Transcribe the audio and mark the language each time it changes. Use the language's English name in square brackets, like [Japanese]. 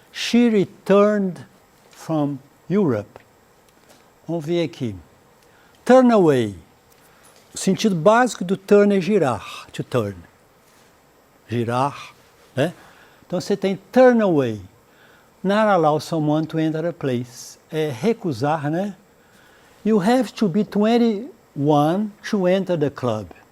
[English] She returned from Europe. [Portuguese] Vamos ver aqui. Turn away. O sentido básico do turn é girar, to turn. Girar, né? Então você tem turn away. [English] Not allow someone to enter a place. [Portuguese] É recusar, né? [English] You have to be 21 to enter the club.